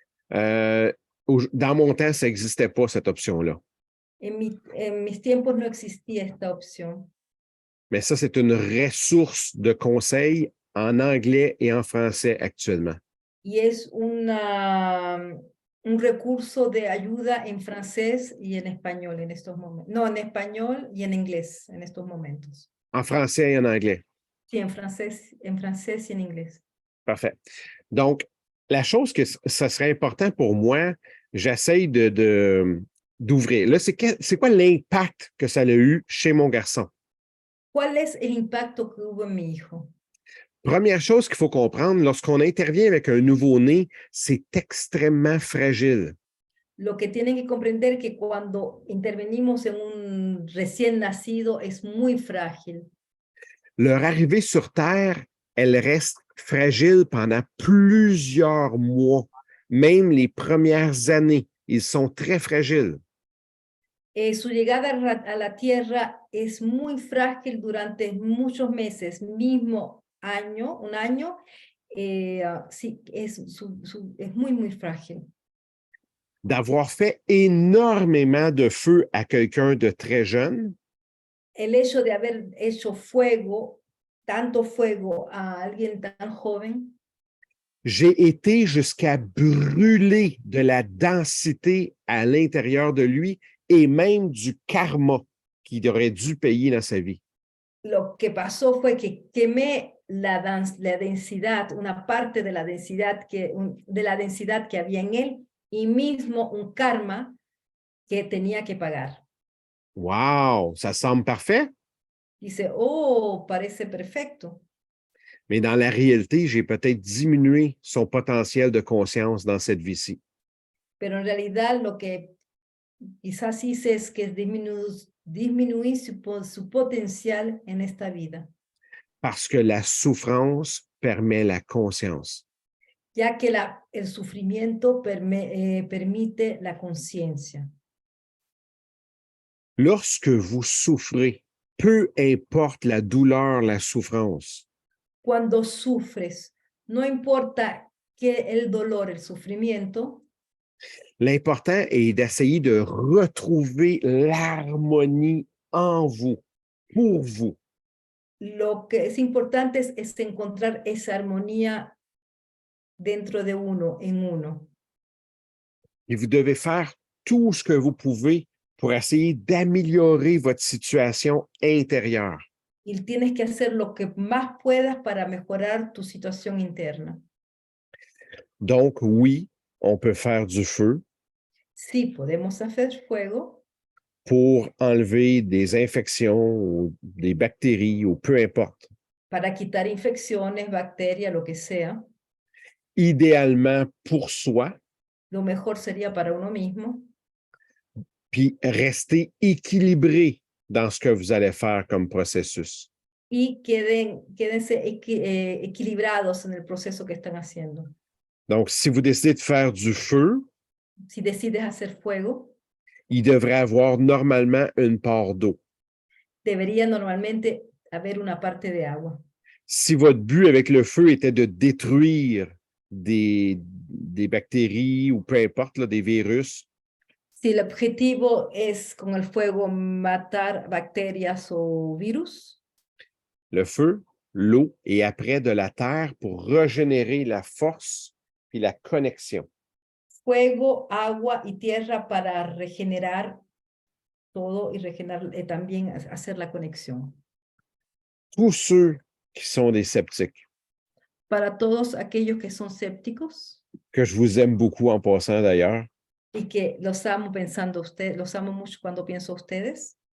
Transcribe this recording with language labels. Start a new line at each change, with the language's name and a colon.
French: Dans mon temps, ça n'existait pas, cette option-là.
Spanish: En mis tiempos no existía esta opción.
French: Mais ça, c'est une ressource de conseils en anglais et en français actuellement.
Spanish: Y es un recurso de ayuda en francés y en español en estos momentos. No, en español y en inglés en estos momentos.
French: En français et en anglais.
Spanish: Sí, en francés y en inglés.
French: Parfait. Donc, la chose que ça serait important pour moi, j'essaye d'ouvrir. Là, c'est quoi l'impact que ça a eu chez mon garçon?
Spanish: ¿Cuál es el impacto que hubo en mi hijo?
French: Première chose qu'il faut comprendre, lorsqu'on intervient avec un nouveau-né, c'est extrêmement fragile.
Spanish: Lo que tienen que comprender que cuando intervenimos en un recién nacido es muy frágil.
French: Leur arrivée sur Terre, elle reste fragile pendant plusieurs mois, même les premières années. Ils sont très fragiles.
Spanish: Su llegada a la tierra es muy frágil durante muchos meses, mismo año, un año, sí, es muy, muy frágil.
French: D'avoir fait énormément de feu à quelqu'un de très jeune,
Spanish: El hecho de haber hecho fuego, tanto fuego a alguien tan joven,
French: j'ai été jusqu'à brûler de la densité à l'intérieur de lui et même du karma qu'il aurait dû payer dans sa vie.
Spanish: lo que pasó fue que quemé la densidad, una parte de la densidad que había en él y mismo un karma que tenía que pagar.
French: Wow, ça semble parfait,
Spanish: Dice, oh, parece perfecto,
French: mais dans la réalité, j'ai peut-être diminué son potentiel de conscience dans cette vie-ci.
Spanish: pero en realidad lo que quizás hice es que disminuí su potencial en esta vida,
French: Parce que la souffrance permet la conscience.
Spanish: ya que el sufrimiento permite la conciencia.
French: Lorsque vous souffrez, peu importe la douleur, la souffrance,
Spanish: Cuando sufres, no importa que el dolor, el sufrimiento,
French: l'important est d'essayer de retrouver l'harmonie en vous, pour vous.
Spanish: lo que es importante es encontrar esa armonía dentro de uno, en uno.
French: Et vous devez faire tout ce que vous pouvez pour essayer d'améliorer votre situation intérieure.
Spanish: Y tienes que hacer lo que más puedas para mejorar tu situación interna.
French: Donc, oui, on peut faire du feu
Spanish: Sí, podemos hacer fuego
French: pour enlever des infections ou des bactéries ou peu importe.
Spanish: para quitar infecciones, bacterias, lo que sea.
French: Idéalement pour soi,
Spanish: Lo mejor sería para uno mismo
French: puis rester équilibré dans ce que vous allez faire comme processus.
Spanish: y quédense equilibrados en el proceso que están haciendo.
French: Donc, si vous décidez de faire du feu,
Spanish: Si decides hacer fuego,
French: il devrait avoir normalement une part d'eau.
Spanish: debería normalmente haber una parte de agua.
French: Si votre but avec le feu était de détruire des bactéries ou peu importe, là, des virus,
Spanish: Si el objetivo es con el fuego matar bacterias o virus,
French: le feu, l'eau et après de la terre pour régénérer la force puis la connexion.
Spanish: fuego, agua y tierra para regenerar todo y regenerar, también hacer la conexión.
French: Tous ceux qui sont des sceptiques,
Spanish: Para todos aquellos que son sépticos
French: que je vous aime beaucoup en passant d'ailleurs,
Spanish: y que los amo los amo mucho cuando pienso a ustedes,